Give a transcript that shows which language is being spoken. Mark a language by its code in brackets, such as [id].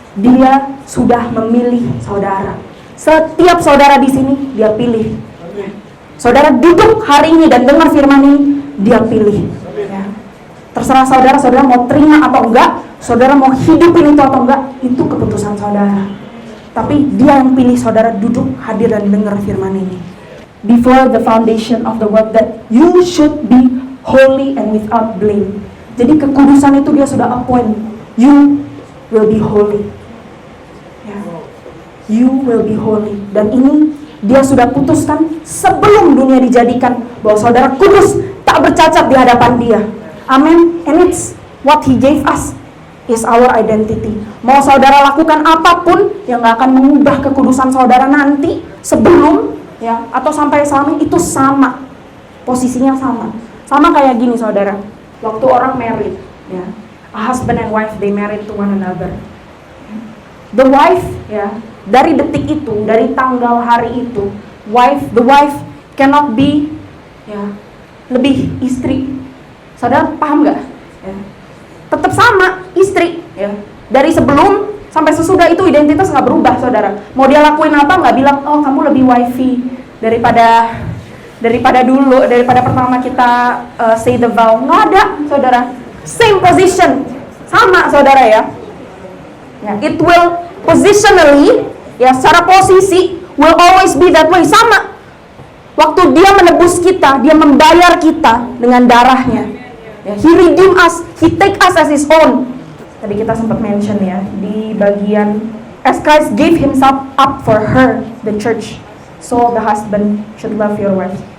[id] Dia sudah memilih saudara. Setiap saudara di sini Dia pilih. Saudara duduk hari ini dan dengar firman ini, Dia pilih. Ya. Terserah saudara, saudara mau terima atau enggak, saudara mau hidupin itu atau enggak, itu keputusan saudara. Tapi Dia yang pilih saudara duduk, hadir dan dengar firman ini. [en] Before the foundation of the world, that you should be holy and without blame. [id] Jadi kekudusan itu Dia sudah appoint. [en] You will be holy. [id] Ya. [en] You will be holy. [id] Dan ini Dia sudah putuskan sebelum dunia dijadikan bahwa saudara kudus, tak bercacat di hadapan Dia. Amin. [en] And it's what He gave us is our identity. [id] Mau saudara lakukan apapun yang gak akan mengubah kekudusan saudara nanti, sebelum ya atau sampai selama, itu sama. Posisinya sama. Sama kayak gini, saudara. Waktu orang [en] married, ya, a husband and wife, they married to one another. The wife, [id] ya, dari detik itu, dari tanggal hari itu, [en] the wife cannot be, [id] ya, lebih istri. Saudara paham nggak? Ya. Tetap sama istri, ya. Dari sebelum sampai sesudah itu identitas nggak berubah, saudara. Mau dia lakuin apa nggak bilang, oh kamu lebih wifey daripada dulu, daripada pertama kita [en] say the vow. [id] Nggak ada, saudara. [en] Same position, sama, saudara ya. Ya, it will positionally, ya, [id] secara posisi [en] will always be that way, sama. [id] Waktu Dia menebus kita, Dia membayar kita dengan darahnya. [en] Ya, He redeem us, He take us as His own. [id] Tadi kita sempat mention ya di bagian [en] as Christ gave Himself up for her, the church, so the husband should love your wife.